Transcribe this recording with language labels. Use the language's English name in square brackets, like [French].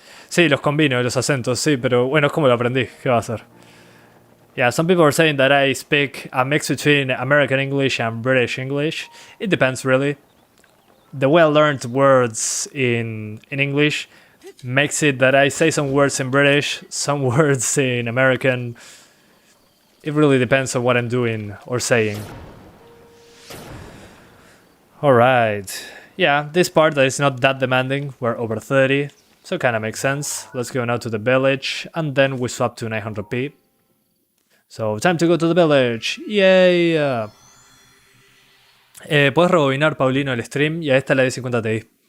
[Spanish] Sí, los combino, los acentos, sí, pero bueno, es como lo aprendí, ¿qué va a hacer? [English] Yeah, some people are saying that I speak a mix between American English and British English. It depends, really. The well-learned words in English makes it that I say some words in British, some words in American. It really depends on what I'm doing or saying. Alright. Yeah, this part that is not that demanding, we're over 30, so it kind of makes sense. Let's go now to the village, and then we swap to 900p. So, time to go to the village. Yay! [Spanish] Puedes rebobinar, Paulino, el stream, y a esta la 1050 Ti.